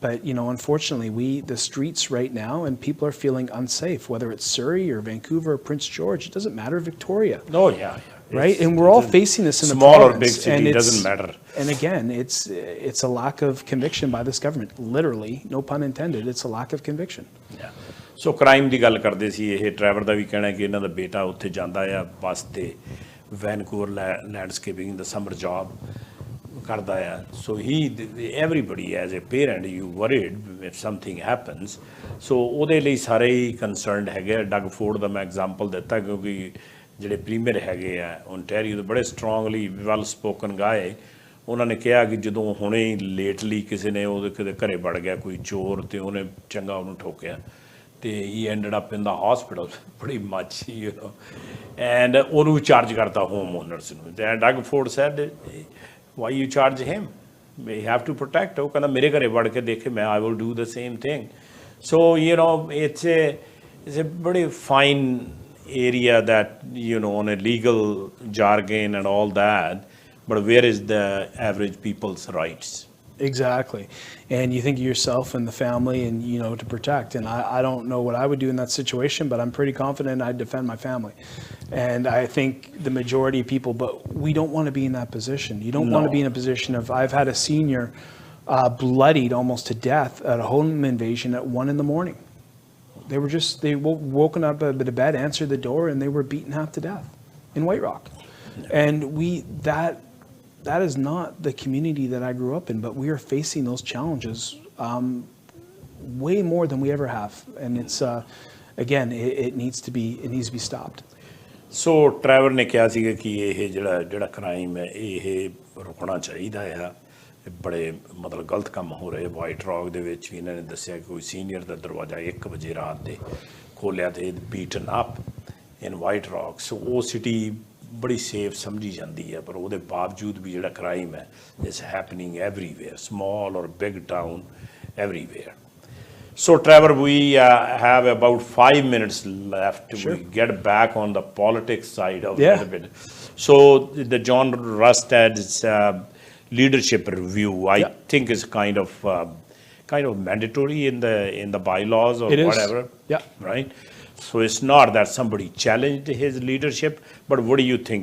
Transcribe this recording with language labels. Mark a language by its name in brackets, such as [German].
[English] But, you know, unfortunately, the streets right now, and people are feeling unsafe, whether it's Surrey or Vancouver or Prince George, it doesn't matter, Victoria. Oh, yeah. Right? And we're all facing this in the province. Small or big city, and it doesn't matter. And again, it's a lack of conviction by this government. Literally, no pun intended, it's a lack of conviction. Yeah. So crime [Punjabi] ਦੀ ਗੱਲ ਕਰਦੇ ਸੀ ਇਹ Traverse ਦਾ ਵੀ ਕਹਿਣਾ ਕਿ ਇਹਨਾਂ ਦਾ ਬੇਟਾ ਉੱਥੇ ਜਾਂਦਾ ਆ ਬੱਸ ਤੇ ਵੈਨਕੂਵਰ ਲੈਂਡਸਕੇਪਿੰਗ ਦਾ ਸਮਰ ਜੌਬ ਕਰਦਾ ਆ ਸੋ [English] everybody as a parent you worried if something happens [Punjabi] ਸੋ ਉਹਦੇ ਲਈ ਸਾਰੇ ਹੀ ਕੰਸਰਨਡ ਹੈਗੇ ਡਗ ਫੋਰਡ ਦਾ ਮੈਂ ਐਗਜ਼ਾਮਪਲ ਦਿੱਤਾ ਕਿਉਂਕਿ ਜਿਹੜੇ ਪ੍ਰੀਮੀਅਰ ਹੈਗੇ ਆ ਓਨਟਾਰੀਓ ਦੇ [English] ਬੜੇ strongly well spoken guy [Punjabi] ਉਹਨਾਂ ਨੇ ਕਿਹਾ ਕਿ ਜਦੋਂ ਹੁਣੇ ਹੀ ਲੇਟਲੀ ਕਿਸੇ ਨੇ ਉਹਦੇ ਕਿਤੇ ਘਰੇ ਵੜ ਗਿਆ ਕੋਈ ਚੋਰ ਤੇ ਉਹਨੇ ਚੰਗਾ ਉਹਨੂੰ ਠੋਕਿਆ ਤੇ [English] ਹੀ ended up in the hospital [Punjabi] ਬੜੀ ਮੱਚ [English] and [Punjabi] ਉਹਨੂੰ ਚਾਰਜ ਕਰਤਾ ਹੋਮ ਓਨਰਸ ਨੂੰ ਤੇ [English] Doug Ford said why you charge him we have to protect [Punjabi] ਉਹ ਕਹਿੰਦਾ ਮੇਰੇ ਘਰੇ ਵੜ ਕੇ ਦੇਖੇ ਮੈਂ [English] I will do the same thing so it's a very fine area that on a legal jargon and all that but where is the average people's rights. Exactly. And you think of yourself and the family and, to protect. And I don't know what I would do in that situation, but I'm pretty confident I'd defend my family. And I think the majority of people, but we don't want to be in that position. You don't want to be in a position of, I've had a senior bloodied almost to death at a home invasion at 1 a.m. They woken up out of bed, answered the door, and they were beaten half to death in White Rock. And that is not the community that I grew up in, but we are facing those challenges way more than we ever have. And it's, again, it needs to be stopped. [Punjabi] So Trevor ਨੇ ਕਿਹਾ ਸੀਗਾ ਕਿ ਇਹ ਜਿਹੜਾ crime ਹੈ ਇਹ ਰੁਕਣਾ ਚਾਹੀਦਾ ਆ ਬੜੇ ਮਤਲਬ ਗਲਤ ਕੰਮ ਹੋ ਰਹੇ ਵਾਈਟ ਰੌਕ ਦੇ ਵਿੱਚ ਵੀ ਇਹਨਾਂ ਨੇ ਦੱਸਿਆ ਕਿ ਕੋਈ ਸੀਨੀਅਰ ਦਾ ਦਰਵਾਜ਼ਾ 1 ਵਜੇ ਰਾਤ ਦੇ ਖੋਲ੍ਹਿਆ ਤੇ [English] beaten up in [Punjabi] ਵਾਈਟ ਰੌਕ ਸੋ ਉਹ ਸਿਟੀ ਬੜੀ ਸੇਫ ਸਮਝੀ ਜਾਂਦੀ ਹੈ ਪਰ ਉਹਦੇ ਬਾਵਜੂਦ ਵੀ ਜਿਹੜਾ ਕ੍ਰਾਈਮ ਹੈ [English] It's happening everywhere small or big town everywhere So Trevor, we have about 5 minutes left. Sure. We get back on the politics side of it a bit. So the John Rustad's leadership review, I think, is kind of mandatory in the bylaws or whatever. Yeah. Right. So it's not that somebody challenged his leadership, but what do you think?